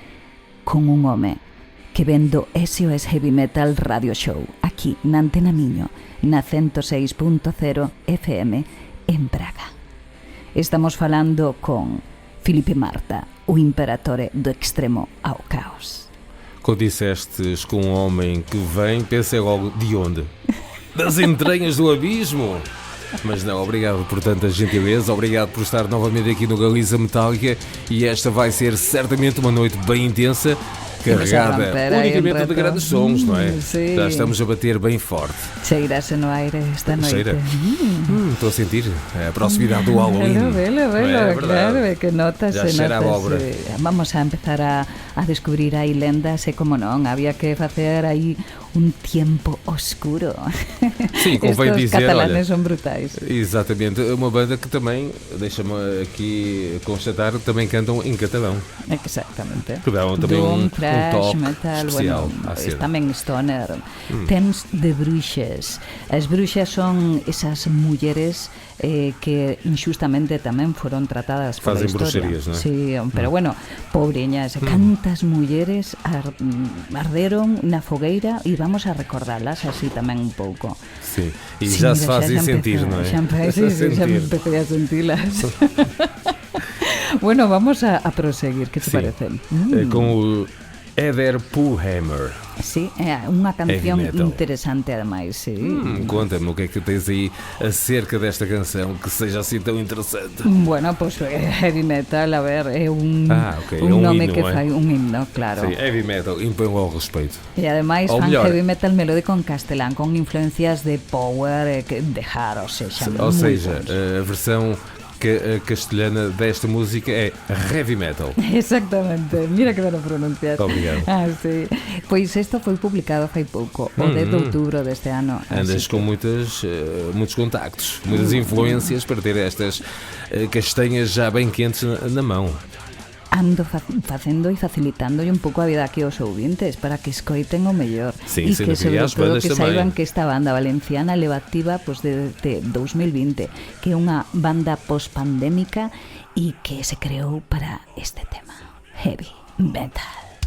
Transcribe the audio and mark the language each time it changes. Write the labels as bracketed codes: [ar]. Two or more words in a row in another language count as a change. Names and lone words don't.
[gl] con un home que vendo SOS Heavy Metal Radio Show aquí na Antena Miño na 106.0 FM en Braga. Estamos falando con Filipe Marta, o imperatore do extremo ao caos. [pt] Quando dissestes com um homem que vem, pensei logo, de onde? Das entranhas do abismo? Mas não, obrigado por tanta gentileza, obrigado por estar novamente aqui no Galiza Metálica, e esta vai ser certamente uma noite bem intensa. carregada romper aí unicamente [gl] un de rato. [pt] grandes sons, não é? [gl] Sí. [pt] Já estamos a bater bem forte. [gl] Cheirase no aire esta noite. Cheira. [pt] Estou a sentir a proximidade do Halloween. [gl] Velo, [pt] Não é verdade? [gl] claro, é que notas, [pt] Já cheira a abóbora. [gl] Vamos a empezar a descubrir aí lendas e como non, había que facer aí un [es] tiempo oscuro. [pt] Sim, convém [gl] Estos [pt] dizer, [gl] catalanes [pt] olha, [gl] son brutais. [pt] exatamente, uma banda que também, deixa-me aqui constatar, também cantam em catalão. [gl] Exactamente. [pt] Que davam também Doom, um thrash, toque metal, especial [gl] bueno, [pt] à cena. [gl] tamén stoner. Tens de bruxas. As bruxas son esas mulleres que injustamente tamén foron tratadas pola [pt] Fazem [gl] historia. bruxerías, non é? Sí, pero bueno, pobreñas, cantas mulleres arderon na fogueira e vamos a recordalas así tamén un pouco. [pt] Sim, e [gl] Sí, [pt] já [gl] mira, [pt] se fazem [gl] xa sentir, empecé- [pt] não é? [gl] Xa empecé a sentilas. Bueno, vamos a proseguir, que te [pt] Sim. [gl] parece? [pt] Com o Eder Pullhammer. [gl] Sí, é unha canción [en] Heavy metal. [gl] interesante ademais, sí. [pt] Conta-me o que é que tens aí acerca desta canção que seja assim tão interessante. [gl] Bueno, pues [en] heavy metal, [gl] a ver, é un, [pt] Ok, é [gl] un un [pt] nome [gl] himno, [pt] que é? [gl] fai un himno, claro. [pt] Sim, [en] heavy metal, [pt] impõe ao respeito. [gl] E ademais [pt] Ou [gl] fan mellor. [en] heavy metal [gl] melódico en castelán con influencias de power, de hard, ou seja, [pt] Ou [gl] moi [pt] seja, bons. a versão castelhana desta música é [en] heavy metal. [gl] Exactamente, mira que ben o pronuncias. [pt] Obrigado. [gl] Ah, sí. Pois isto foi publicado fai pouco, o 10 de outubro deste ano. Andas así [pt] com muitos contactos, muitas influências para ter estas castanhas já bem quentes na mão. [gl] ando facendo e facilitando un pouco a vida aquí aos ouvintes para que escoiten o mellor Sí, e sen que sobre dúbida, as todo bandas que tamén. saiban que esta banda valenciana leva activa pues, desde 2020, que é unha banda post-pandémica e que se creou para este tema, [en] heavy metal.